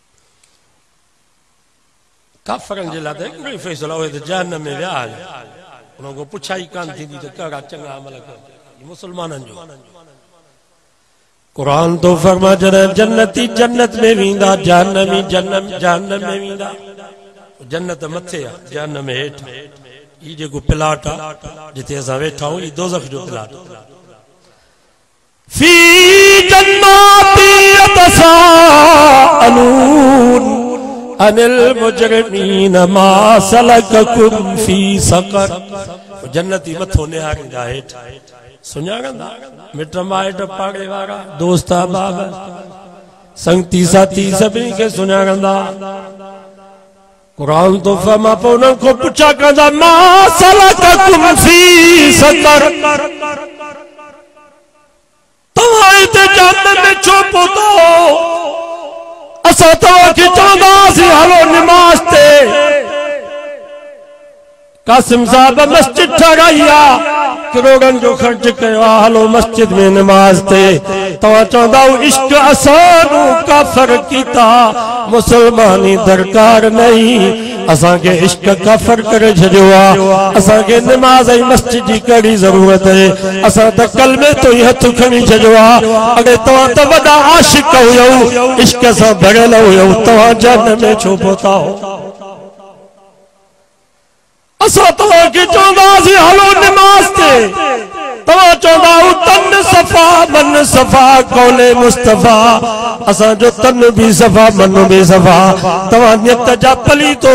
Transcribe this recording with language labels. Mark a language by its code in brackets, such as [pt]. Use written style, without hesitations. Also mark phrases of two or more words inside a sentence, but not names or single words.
[sd] काफ़रनि जे लाइ त हिकिड़ो ई फ़ैसिलो आहे त जहन्नम में विया उनको पुछा ही कान थी तो कड़ा चंगा अमल कर मुसलमानन जो कुरान तो फरमा जॾहिं जन्नती जन्नत में वींदा जहन्नमी जहन्नम में वींदा जन्नत मथे आ जहन्नम हेठ ई जेको प्लाट आ जिथे असां वेठा आहियूं ई दोज़ख जो प्लाट [ar] في جنات يتساءلون عن المجرمين ما سلككم في سقر [sd] जन्नती मथो निहारींदा हेठ सुञाणंदा मिट माइट पाड़े वारा दोस्त अहबाब संगती साथी सभिनी खे सुञाणंदा कुरान तो फरमा पोइ उन्हनि खां पुछा कंदा [ar] ما سلككم في سقر [sd] तव्हां हिते जहन्नम में छो पहुता असां तव्हांखे चवंदासीं हलो निमाज़ ते कासिम साहब मस्जिद ठाराई आहे करोड़न जो खर्च कयो आहे हलो मस्जिद में नमाज ते तव्हां चवंदा इश्क असां काफ़र कीता मुसलमानी दरकार नहीं असांखे इश्क काफ़र करे छॾियो आहे असांखे नमाज ऐं मस्जिद जी कहिड़ी ज़रूरत आहे असां त कलमे तो ई हथ खणी छॾियो आहे अॻे तव्हां त वॾा आशिक हुयव इश्क सां भरियल हुयव तव्हां जहन्नम में छो पहुता हो असां तव्हांखे चवंदासीं हलो निमाज़ ते तव्हां चवंदा [ur] تن صفا من صفا قول مصطفیٰ [sd] असांजो तन भी सफ़ा मन भी सफ़ा तव्हां नियत जा पलीतो